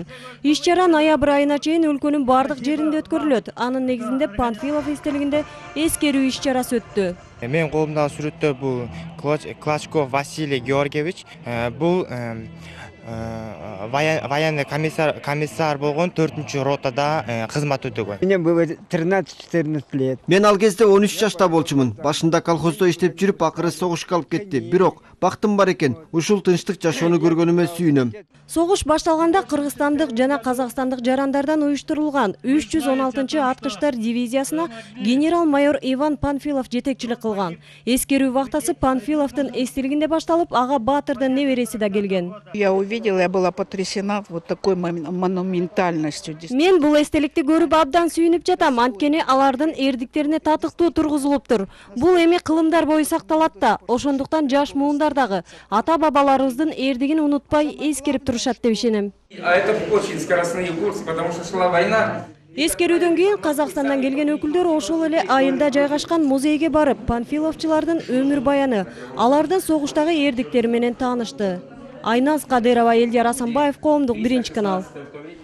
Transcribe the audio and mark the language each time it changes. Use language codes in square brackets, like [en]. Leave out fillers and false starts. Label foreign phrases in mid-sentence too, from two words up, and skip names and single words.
[ky] Иш-чара ноябрь айына чейин өлкөнүн бардык жеринде өткөрүлөт. Анын негизинде Панфилов эстелигинде эскерүү иш-чарасы өттү. Мен колумдагы сүрөттө бул Клочков Василий Георгиевич, бул [ru] военный комиссар [ky] болгон 4-ротада кызмат өтөгөн. [ru] Мне было 13-14 лет. [ky] Мен ал кезде 13 жашта болчумун. Башында колхоздо иштеп жүрүп, акыры согушка алып кетти. Бирок бактым бар экен. Ушул тынчтык жашоону көргөнүмө сүйүнөм. Согуш башталганда кыргызстандык жана казакстандык жарандардан уюштурулган 316-аткычтар дивизиясына генерал-майор Иван Панфилов жетекчилик кылган. Эскерүү вактасы Панфиловдун эстелигинде башталып, ага Баатырдын небереси да келген. [ru] Я увидела, я была потрясена вот такой монументальностью. [ky] Мен бул эстеликти көрүп абдан сүйүнүп жатам. Анткени алардын эрдиктерине татыктуу тургузулуптур. Бул эми кылымдар бою сакталат да, ошондуктан жаш муундардагы ата-бабаларыбыздын эрдигин унутпай эскерип турушат деп ишенем. [ru] А это очень скоростные курсы, потому что шла война. [ky] Эскерүүдөн кийин Казакстандан келген өкүлдөр ошол эле айылда жайгашкан музейге барып, панфиловчулардын өмүр баяны, алардын согуштагы эрдиктери менен таанышты. Айназ Кадырова, Элдияр Асанбаев, Коомдук, 1 канал.